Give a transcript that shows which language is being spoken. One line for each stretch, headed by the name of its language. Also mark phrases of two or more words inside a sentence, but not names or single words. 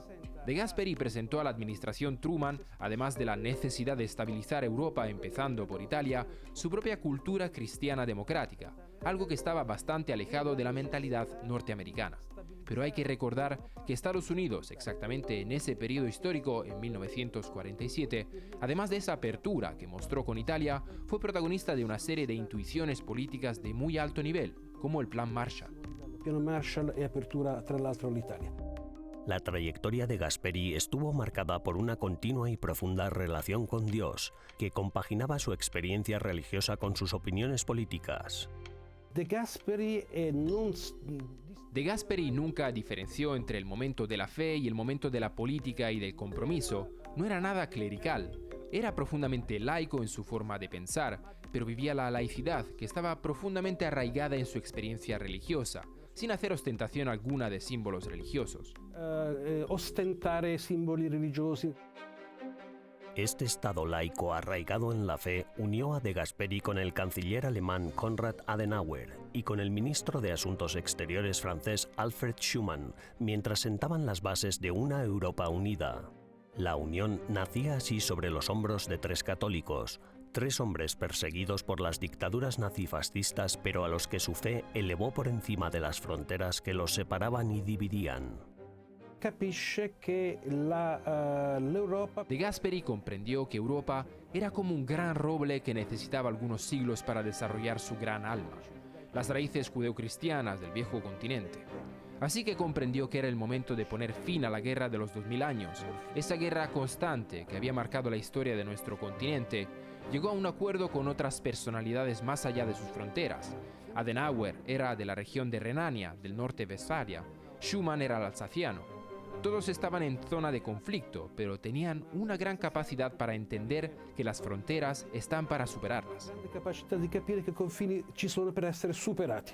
Spanish: De Gasperi presentó a la administración Truman, además de la necesidad de estabilizar Europa empezando por Italia, su propia cultura cristiana democrática, algo que estaba bastante alejado de la mentalidad norteamericana. Pero hay que recordar que Estados Unidos, exactamente en ese periodo histórico, en 1947, además de esa apertura que mostró con Italia, fue protagonista de una serie de intuiciones políticas de muy alto nivel, como el Plan Marshall.
Italian: Piano Marshall e apertura tra l'altro l'Italia.
Spanish: La trayectoria de Gasperi estuvo marcada por una continua y profunda relación con Dios, que compaginaba su experiencia religiosa con sus opiniones políticas. De Gasperi De Gasperi nunca diferenció entre el momento de la fe y el momento de la política y del compromiso. no era nada clerical. Era profundamente laico en su forma de pensar, pero vivía la laicidad que estaba profundamente arraigada en su experiencia religiosa, sin hacer ostentación alguna de símbolos religiosos.
Italian: Ostentare simboli religiosi.
Spanish: Este estado laico arraigado en la fe unió a De Gasperi con el canciller alemán Konrad Adenauer y con el ministro de Asuntos Exteriores francés Alfred Schuman, mientras sentaban las bases de una Europa unida. La unión nacía así sobre los hombros de tres católicos, tres hombres perseguidos por las dictaduras nazifascistas, pero a los que su fe elevó por encima de las fronteras que los separaban y dividían.
Italian: Capisce che l'Europa...
Spanish: De Gasperi comprendió que Europa era como un gran roble que necesitaba algunos siglos para desarrollar su gran alma, las raíces judeocristianas del viejo continente. Así que comprendió que era el momento de poner fin a la guerra de los 2000 años, esa guerra constante que había marcado la historia de nuestro continente. Llegó a un acuerdo con otras personalidades más allá de sus fronteras. Adenauer era de la región de Renania, del norte de Westfalia. Schuman era el alsaciano. Todos estaban en zona de conflicto, pero tenían una gran capacidad para entender que las fronteras están para superarlas.
Italian: Grande capacità di capire che i confini ci sono per essere superati.